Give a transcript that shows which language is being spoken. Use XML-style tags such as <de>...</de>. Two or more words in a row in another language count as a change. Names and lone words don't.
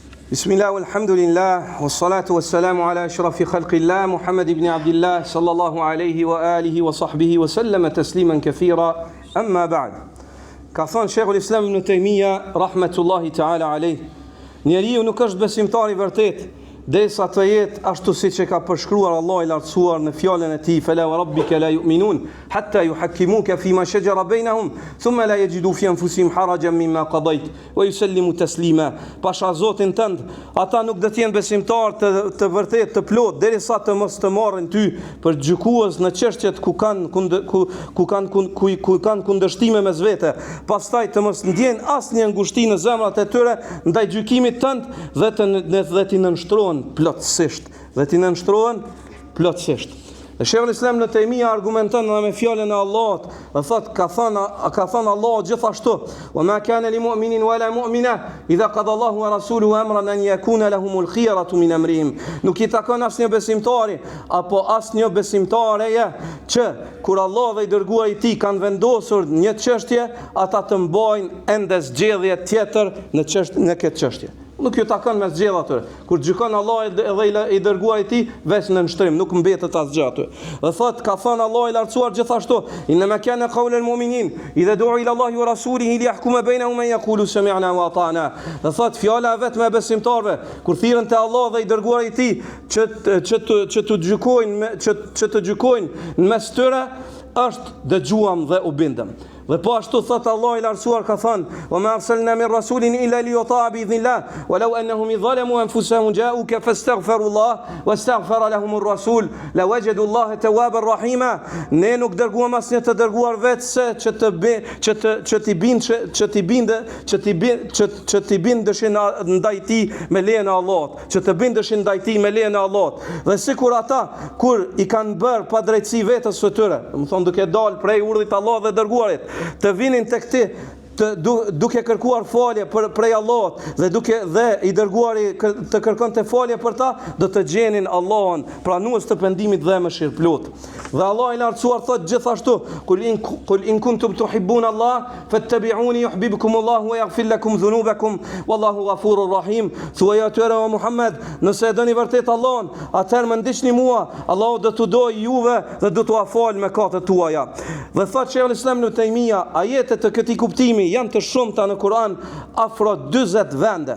<ar>بسم الله، والحمد لله، والصلاة والسلام على أشرف خلق الله، محمد بن عبد الله، صلى الله عليه وآله وصحبه وسلم تسليما كثيرا، أما بعد.</ar> <sq>Ka thënë Sheikhul Islam ibn Taymiyyah,</sq> <ar>رحمة الله تعالى عليه,</ar> <sq>njeriu nuk është besimtar i vërtet derisa të jetë ashtu siç e ka përshkruar Allahu i lartësuar në fjalën e tij:</sq> <ar>"فلا وربك لا يؤمنون حتى يحكموك فيما شجر بينهم ثم لا يجدوا في أنفسهم حرجا مما قضيت ويسلموا تسليما."</ar> <sq>Pasha Zotin tënd, ata nuk do të jenë besimtar të vërtet të plot derisa të mos të marrin ty për gjykues në çështjet ku kanë kundërshtime mes vete, pastaj të mos ndjen asnjë ngushti në zemrat e tyre ndaj gjykimit tënd dhe të nënshtrohen plotësisht. Sheikhul Islam në Taymiyyah argumenton me fjalën e Allahut, dhe thot ka thënë Allahu gjithashtu:</sq> <ar>"وما كان لمؤمن ولا مؤمنة إذا قضى الله ورسوله أمرا أن يكون لهم الخيرة من أمرهم."</ar> <sq>Nuk i takon asnjë besimtari apo asnjë besimtareje që kur Allah dhe i dërguari i tij kanë vendosur një çështje, ata të mbajnë ende zgjedhje tjetër në këtë çështje. Nuk ju takon me zgjedhje aty. Kur gjykon Allah dhe i dërguari i tij, veç në nështrim, nuk mbetet asgjë aty. Dhe thot ka thënë Allah i lartësuar gjithashtu:</sq> <ar>"إنما كان قول المؤمنين إذا دعوا إلى الله ورسوله ليحكم بينهم أن يقولوا سمعنا وأطعنا."</ar> <sq>Dhe thot fjala vetëm e besimtarëve kur thirrën te Allah dhe i dërguari i tij që të gjykojnë në mes tyre është dëgjuam dhe u bindëm. Dhe po ashtu thot Allah i lartësuar ka thënë:</sq> <ar>"وما أرسلنا من رسول إلا ليطاع بإذن الله، ولو أنهم ظلموا أنفسهم جاءوك فاستغفروا الله واستغفر لهم الرسول لوجدوا الله توابا رحيما."</ar> <sq>Ne nuk dërguam asnjë të dërguar vetëse që ti bindeshin ndaj tij me lejen e Allahut, që të bindeshin ndaj tij me lejen e Allahut. Dhe sikur ata kur i kanë bërë pa drejtësi vetes së tyre, do të thonë duke dalë prej urdhit të Allahut dhe dërguarit, të vinin tek ti duke kërkuar falje prej Allahut dhe i dërguari të kërkonte falje për ta, do të gjenin Allahun pranues të pendimit dhe mëshirëplot. Dhe Allah i lartësuar thot gjithashtu:</sq> <ar>"قل إن كنتم تحبون الله فاتبعوني يحببكم الله ويغفر لكم ذنوبكم والله غفور رحيم."</ar> <sq>Thuaj atyre o Muhammed, nëse e doni vërtet Allahun, atëherë më ndiqni mua, Allahu do t'u dojë juve dhe do t'u afal mëkatet tuaja. Dhe thot Sheikhul Islam ibn Taymiyyah, ajetet të këtij kuptimi janë të shumta në Kur'an, afro 40 vende.</sq>